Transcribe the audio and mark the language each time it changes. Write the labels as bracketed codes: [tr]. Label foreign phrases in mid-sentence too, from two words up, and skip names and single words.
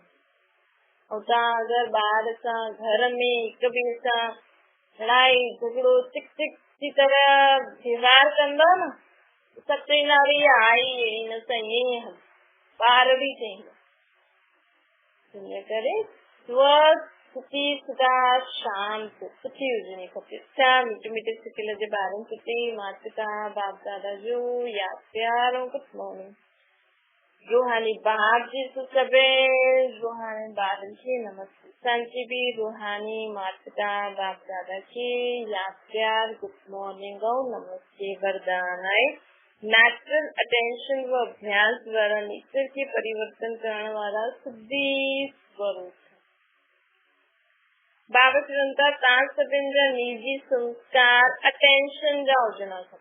[sd] ऐं तव्हां अगरि ॿार सां घर में हिक ॿिए सां लड़ाई झगड़ो चिक चिक जी तरह व्यवहार कंदो न, सभु चईंदा अरे आई हिन सां ईअं हल, ॿार बि चईंदा। इन करे स्थिति सदा शांत सुठी हुजणी खपे। छा मिठे मिठे सिकल जे ॿारनि सुठी माता पिता बाप दादा जो यादि प्यार ऐं [en] good morning. [sd] रूहानी बाप जी सभु रूहानी ॿारनि खे नमस्ते। असांजी बि रूहानी माता पिता बाप दादा खे यादि प्यार [en] good morning [sd] ऐं नमस्ते वरदान आहे। [en] natural attention [sd] व अभ्यास वारा नेचर खे परिवर्तन करण वारा सिद्धि स्वरूप बाबा चवनि था तव्हां सभिनि जा निजी संस्कार अटेंशन जा हुजणा खपनि।